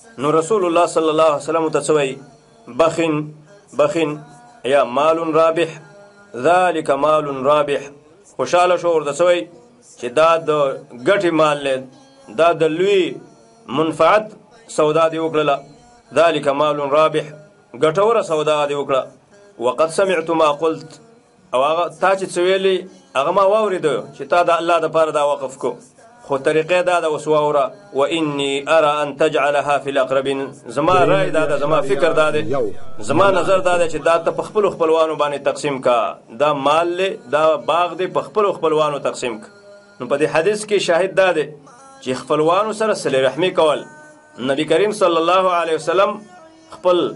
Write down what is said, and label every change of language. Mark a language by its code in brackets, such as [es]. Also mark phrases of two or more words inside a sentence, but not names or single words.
[ps] نو رسول الله [ar] صلی الله علیه وسلم [ps] ته څه وایي؟ [ar] بخین یا مال رابح ذلک مال رابح [ps] خوشحاله شو ورته سوی چې دا د ګټې مال دی دا د لوی منفعت سودا دې وکړله [ar] ذلک مال رابح [ps] ګټوره سودا دې وکړه [ar] وقد سمعت ما قلت [ps] او هغه تا چې څه ویلي هغه ما واورېده چې تا د الله دپاره دا وقف کو خو طریقې دا ده اوس واوره [ar] واني ارى ان تجعلها في الاقربين [ps] زما رای دا ده زما فکر دا دی زما نظر دا دی چې دا ته په خپلو خپلوانو باندې تقسیم کا دا مال دی دا باغ دی په خپلو خپلوانو تقسیم کا نو په دې حدیث کې شاهد دا دی چې خپلوانو سره صلې رحمي کول نبی کریم [ar] صلی الله علیه وسلم [ps] خپل